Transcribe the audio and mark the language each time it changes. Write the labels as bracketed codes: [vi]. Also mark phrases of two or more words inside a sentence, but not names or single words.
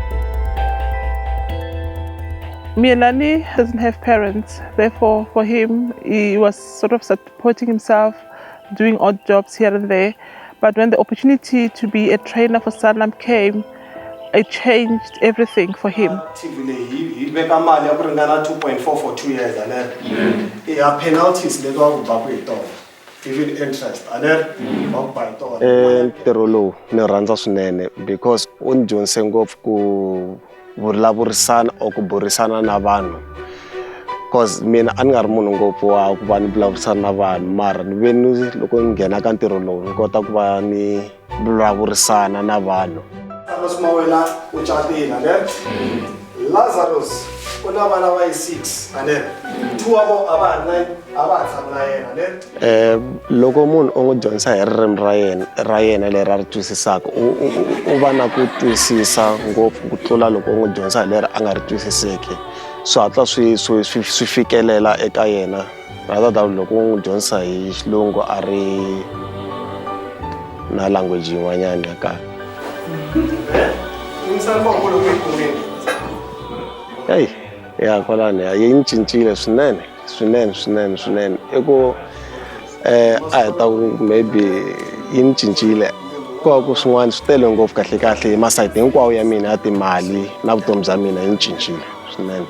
[en] Mielani doesn't have parents, therefore for him, he was sort of supporting himself, doing odd jobs here and there. But when the opportunity to be a trainer for Sanlam came, it changed everything for him. He make a money 2.4 for 2 years, and then penalties later on even interest, and then by [ts] ntirho lowu ni rhandza swinene because u ni dyondzise ngopfu ku vulavurisana or ku burisana na vanhu, because mina a ni nga ri munhu ngopfu wa ku va ni vulavurisana na vanhu, mara ni ve ni loko ni nghena ka ntirho lowu ni kota ku va ni vulavurisana na vanhu. Mawela u catile, [en] and then [ts] Lazarus u na vana va 6, [en] and then [ts] 2 wa vona a va ha tshama na yena, [en] and then [ts] loko munhu u n'wi dyondzisa hi ririmi ra yena leri a ri twisisaka u va na ku twisisa ngopfu ku tlula loko u n'wi dyondzisa hi leri a nga ri twisiseki, swi hatla swi fikelela eka yena [en] rather than [ts] loko u n'wi dyondzisa hi xilungu a ri na language yin'wanyana ya kahle. Hey, ya kwalani yi ni cincile swinene i ku a hi ta maybe yi ni cincile ku swin'wana swi tele ngopfu kahle hi masayiti hinkwawo ya mina ya timali na vutomi bya mina yi ni cincile swinene.